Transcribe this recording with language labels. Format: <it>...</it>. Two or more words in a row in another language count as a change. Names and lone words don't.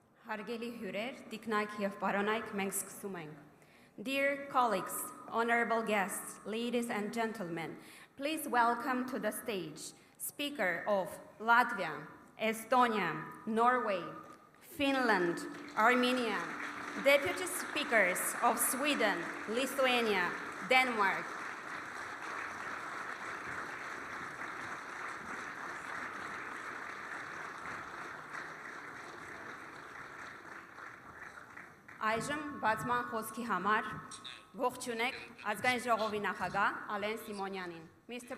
<hy>Հարգելի հյուրեր, տիկնայք եւ պարոնայք, մենք սկսում ենք.</hy> <en>Dear colleagues, honorable guests, ladies and gentlemen, please welcome to the stage Speaker of Latvia, Estonia, Norway, Finland, Armenia, Deputy Speakers of Sweden, Lithuania, Denmark,</en> <hy>Այժմ բացման խոսքի համար ողջունեք ազգային ժողովի նախագահ Ալեն Սիմոնյանին.</hy> <en>Mr.</en>